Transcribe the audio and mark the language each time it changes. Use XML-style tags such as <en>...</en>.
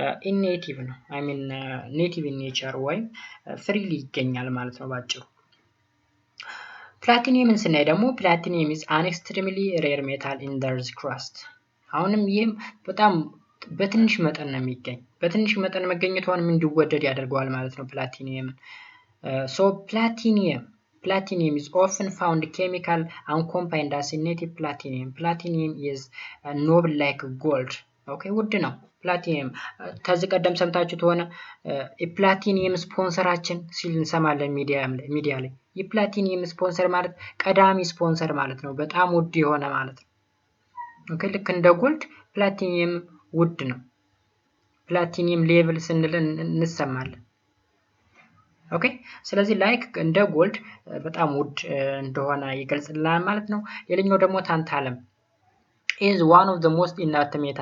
<am>ኢንኔቲቭ ነው። አይ ሚን ኔቲቭ ኢን ኔቸር ወይም ፍሪሊ ይገኛል ማለት ነው ባጭሩ። ፕላቲኒየምን ስናይ ደግሞ ፕላቲኒየም</am> <en>is an extremely rare metal in the earth's crust።</en> <am>አሁንም ይህም በጣም በትንሽ መጠን ነው የሚገኝ። በትንሽ መጠን መገኘቷንም እንዲወደድ ያደርገዋል ማለት ነው ፕላቲኒየምን።</am> <en>so platinum is often found chemical uncombined as native platinum. Platinum is noble like gold.</en> <am>ኦኬ ውድ ነው ፕላቲኒየም። ከዚህ ቀደም ሰምታችሁት ሆነ የፕላቲኒየም ስፖንሰራችን ሲል እንሰማለን ሚዲያ ላይ። የፕላቲኒየም ስፖንሰር ማለት ቀዳሚ ስፖንሰር ማለት ነው። በጣም ውድ የሆነ ማለት ነው። ኦኬ ልክ እንደ ጎልድ ፕላቲኒየም ውድ ነው። ፕላቲኒየም ሌቭል ስንል እንሰማለን። ኦኬ ስለዚህ ላይክ እንደ ጎልድ በጣም ውድ እንደሆነ ይገልጽልናል ማለት ነው። ሌላኛው ደግሞ ታንታለም</am> <en>is one of the most inert</en>